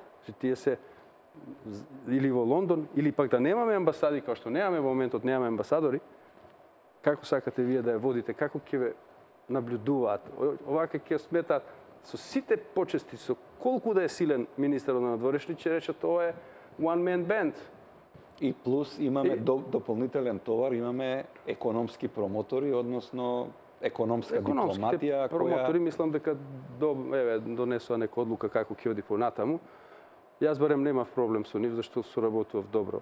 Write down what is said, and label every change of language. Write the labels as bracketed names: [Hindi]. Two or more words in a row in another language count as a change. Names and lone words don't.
[Macedonian] Тие се или во Лондон, или пак да немаме амбасади, како што немаме во моментот, немаме амбасадори, како сакате вие да ја водите, како ќе ве наблюдуваат, овака ќе сметаат со сите почести, со колку да е силен министерот на надворешни, ќе рече тоа е [English] one man band. [Macedonian] И плюс имаме дополнителен товар, имаме економски промотори, односно економска дипломатија, промотори мислам дека донесува нека одлука како ќе оди понатаму. Јас барем немав проблем со нив, зашто соработував добро.